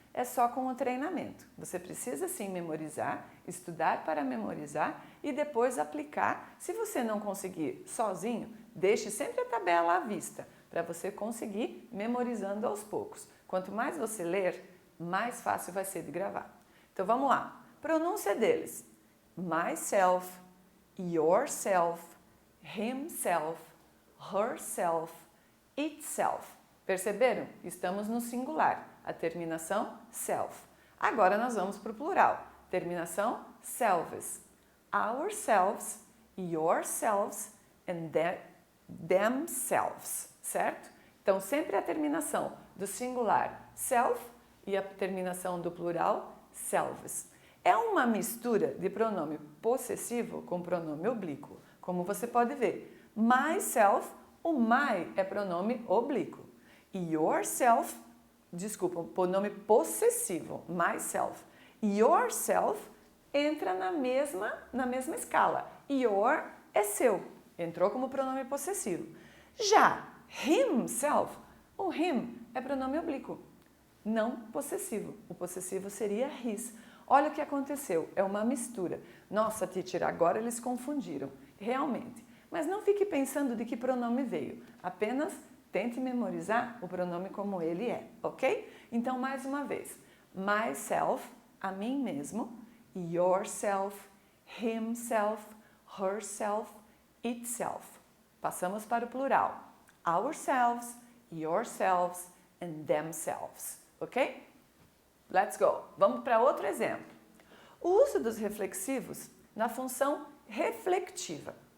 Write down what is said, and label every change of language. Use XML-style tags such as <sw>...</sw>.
<pt>É só com o treinamento. Você precisa sim memorizar, estudar para memorizar e depois aplicar. Se você não conseguir sozinho, deixe sempre a tabela à vista para você conseguir memorizando aos poucos. Quanto mais você ler, mais fácil vai ser de gravar. Então vamos lá. Pronúncia deles:</pt> <en>myself, yourself, himself, herself, itself.</en> <pt>Perceberam? Estamos no singular. A terminação self. Agora nós vamos para o plural. Terminação selves.</pt> <en>Ourselves, yourselves and themselves,</en> <pt>certo? Então sempre a terminação do singular self e a terminação do plural selves. É uma mistura de pronome possessivo com pronome oblíquo. Como você pode ver, myself, o my é pronome oblíquo. E yourself, desculpa, o pronome possessivo, myself. Yourself entra na mesma escala. Your é seu, entrou como pronome possessivo. Já himself, o him é pronome oblíquo, não possessivo. O possessivo seria his. Olha o que aconteceu, é uma mistura. Nossa, teacher, agora eles confundiram. Realmente. Mas não fique pensando de que pronome veio. Apenas tente memorizar o pronome como ele é, ok? Então, mais uma vez. Myself, a mim mesmo.</pt> <en>Yourself, himself, herself, itself.</en> <pt>Passamos para o plural.</pt> <en>Ourselves, yourselves and themselves,</en> <pt>ok?</pt> <en>Let's go!</en> <pt>Vamos para outro exemplo. O uso dos reflexivos na função reflexiva.</pt>